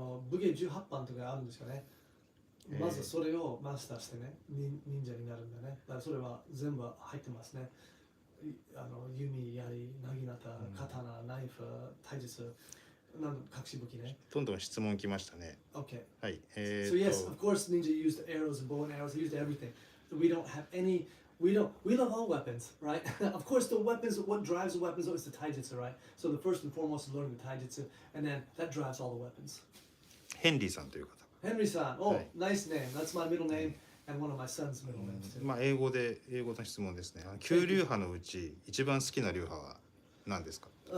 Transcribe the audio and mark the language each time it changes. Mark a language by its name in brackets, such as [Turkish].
[Japanese] 武芸18番とかあるんですよね。まずそれをマスターしてね、忍者になるんだね。だからそれは全部入ってますね。弓、槍、なぎなた、刀、ナイフ、体術、隠し武器ね。どんどん質問来ましたね。 [English] Okay. [Japanese] はい。 [English] So yes, of course, ninja used arrows and bow and arrows. He used everything. We don't have any. We love all weapons, right? Of course, the weapons. What drives the weapons is the taijutsu, right? So the first and foremost is learning the taijutsu, and then that drives all the weapons. [Japanese] ヘンリーさんという方。 [English] Henry san. Oh, nice name. That's my middle name and one of my son's middle names too. [Japanese] まあ英語の質問ですね。9流派のうち一番好きな流派は何ですか？